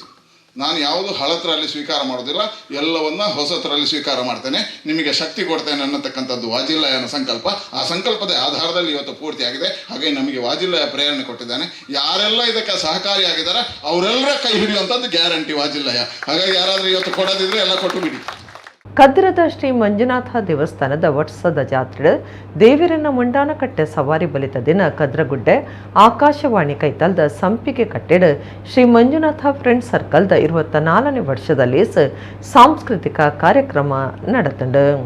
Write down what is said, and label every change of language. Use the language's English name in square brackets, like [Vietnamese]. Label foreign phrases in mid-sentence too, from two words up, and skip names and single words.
[Kannada] ನಾನು ಯಾವುದು ಹಳತರಲ್ಲಿ ಸ್ವೀಕಾರ ಮಾಡೋದಿಲ್ಲ, ಎಲ್ಲವನ್ನ ಹೊಸತರಲ್ಲಿ ಸ್ವೀಕಾರ ಮಾಡ್ತೇನೆ, ನಿಮಗೆ ಶಕ್ತಿ ಕೊಡ್ತೇನೆ ಅನ್ನತಕ್ಕಂಥದ್ದು ವಾಜಿಲ್ಲಾಯನ ಸಂಕಲ್ಪ. ಆ ಸಂಕಲ್ಪದ ಆಧಾರದಲ್ಲಿ ಇವತ್ತು ಪೂರ್ತಿಯಾಗಿದೆ. ಹಾಗೆ ನಮಗೆ ವಾಜಿಲ್ಲಾಯ ಪ್ರೇರಣೆ ಕೊಟ್ಟಿದ್ದಾನೆ. ಯಾರೆಲ್ಲ ಇದಕ್ಕೆ ಸಹಕಾರಿಯಾಗಿದ್ದಾರೆ ಅವರೆಲ್ಲರ ಕೈ ಹಿಡಿಯುವಂಥದ್ದು ಗ್ಯಾರಂಟಿ ವಾಜಿಲ್ಲಾಯ. ಹಾಗಾಗಿ ಯಾರಾದರೂ ಇವತ್ತು ಕೊಡೋದಿದ್ರೆ ಎಲ್ಲ ಕೊಟ್ಟು ಬಿಡಿ. [Tulu] ಕದ್ರದ ಶ್ರೀ ಮಂಜುನಾಥ ದೇವಸ್ಥಾನದ ವರ್ಷದ ಜಾತ್ರೆ ದೇವರನ್ನ ಮುಂಡಾನಕಟ್ಟೆ ಸವಾರಿ ಬಲಿತ ದಿನ ಕದ್ರಗುಡ್ಡೆ ಆಕಾಶವಾಣಿ ಕೈತಲ್ದ ಸಂಪಿಗೆ ಕಟ್ಟೆಡ್ ಶ್ರೀ ಮಂಜುನಾಥ ಫ್ರೆಂಡ್ ಸರ್ಕಲ್ದ 24ನೇ ವರ್ಷದಲ್ಲಿ ಸಾಂಸ್ಕೃತಿಕ ಕಾರ್ಯಕ್ರಮ ನಡೆತಂಡು.